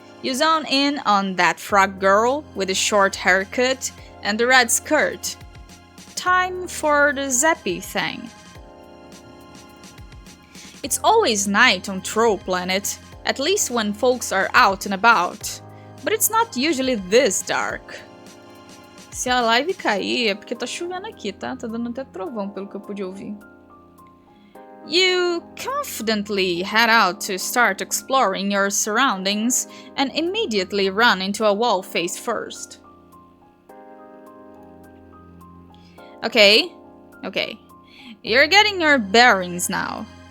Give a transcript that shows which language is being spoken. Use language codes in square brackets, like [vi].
[en] You zone in on that frog girl with the short haircut and the red skirt. Time for the zappy thing. It's always night on Troll Planet, at least when folks are out and about, but it's not usually this dark. [pt] Se a live cair é porque tá chovendo aqui, tá? Tá dando até trovão pelo que eu pude ouvir. [en] You confidently head out to start exploring your surroundings and immediately run into a wall face first. Okay. You're getting your bearings now.